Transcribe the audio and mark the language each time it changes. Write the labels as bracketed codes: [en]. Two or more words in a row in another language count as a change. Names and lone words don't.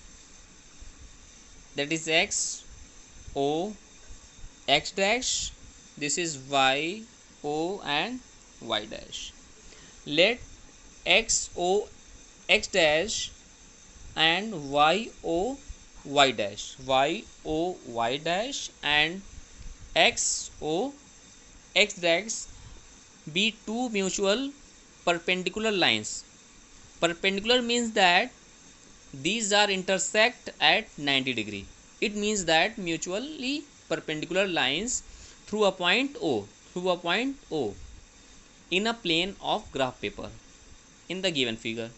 [en] that is x o x dash this is y o and y dash. Let x o x dash and y o y dash, y o y dash and x o x dash be two mutual perpendicular lines. Perpendicular means that these are intersect at 90 degree. It means that mutually perpendicular lines through a point O, in a plane of graph paper in the given figure.